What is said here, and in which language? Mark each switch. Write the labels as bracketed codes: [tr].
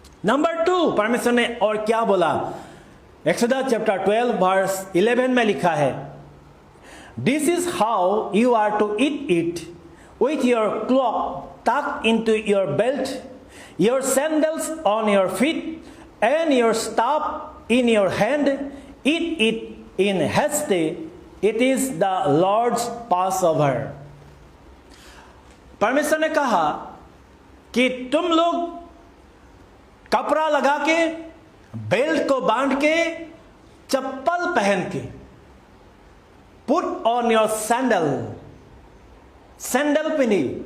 [hi] Number 2, परमेश्वर ने और क्या बोला? [en] exodus chapter 12 verse 11 [hi] में लिखा है, [en] This is how you are to eat it with your cloak tucked into your belt, your sandals on your feet, and your staff in your hand. Eat it in haste. It is the Lord's Passover. [hi] परमेश्वर ने कहा कि तुम लोग कपड़ा लगा के, belt को बांध के, चप्पल पहन के, [en] put on your sandal, [hi] sandal पिनी।